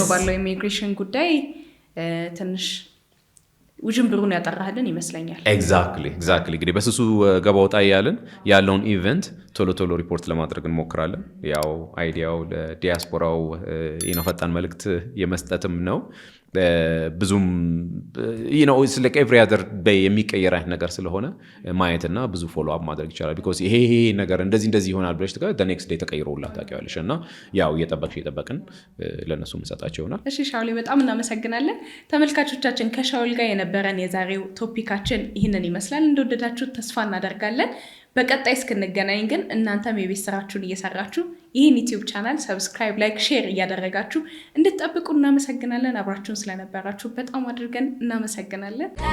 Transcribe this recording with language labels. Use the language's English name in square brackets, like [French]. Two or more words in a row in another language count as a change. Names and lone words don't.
[Amharic] ባለው ኢሚግሬሽን ጉዳይ ትንሽ ውጅንብሩን ያጠራህልን ይመስለኛል። ኤግዛክትሊ እንግዲህ በስሱ ገባ ወጣ ያለን ያለውን ኢቨንት ቶሎ ሪፖርት ለማድረግ እንሞክራለን። ያው አይዲያው ለዲያስፖራው ፈጣን መልእክት የመስጠትም ነው። ብዙም [English] like every other day [Amharic] የሚቀየር አይነት ነገር ስለሆነ ማየትና ብዙ [English] follow up [Amharic] ማድረግ ይቻላል። because ይሄ ነገር እንደዚህ ይሆናል ብለሽ [English] the next day [Amharic] ተቀይሮላት ታውቂዋለሽ እና ያው እየጠበቅን ለነሱ እንሰጣቸው ይሆናል። እሺ ሻውል በጣም እናመሰግናለን። ተመልካቾቻችን ከሻውል ጋር የነበረን የዛሬው ቶፒካችን ይህንን ይመስላል። እንደወደዳችሁት ተስፋ እናደርጋለን። በቀጣይ እስክንገናኝ ግን እናንተም የቤት ስራችሁን እየሰራችሁ ይህን ዩቲዩብ ቻናል ሰብስክራይብ፣ ላይክ፣ ሼር እያደረጋችሁ እንድትጠብቁ እናመሰግናለን። አብራችሁን ስለነበራችሁ በጣም አድርገን እናመሰግናለን።